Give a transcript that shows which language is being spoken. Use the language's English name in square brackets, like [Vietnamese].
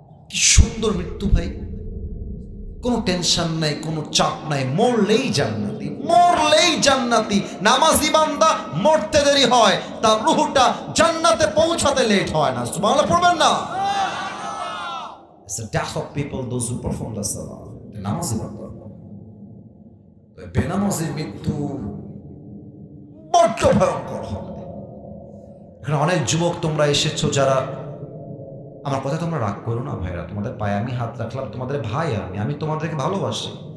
[Bangla] কি সুন্দর মৃত্যু ভাই, কোনো টেনশন নাই, কোনো চাপ নাই, মরলেই জান্নাতি, মরলেই জান্নাতি। নামাজি বান্দা মরতে দেরি হয়, তার রূহটা জান্নাতে পৌঁছাতে লেট হয় না। সুবহানাল্লাহ পড়বেন না? [English] It's the death of people those who perform the salah. [Bangla] নামাজি বান্দা বেনামাজির মৃত্যু বড্ড ভয়ঙ্কর হবে। এখানে অনেক যুবক তোমরা এসেছো যারা, আমার কথা তোমরা রাগ করো না ভাইরা, তোমাদের পায়ে আমি হাত রাখলাম, তোমাদের ভাই আমি তোমাদেরকে ভালোবাসি।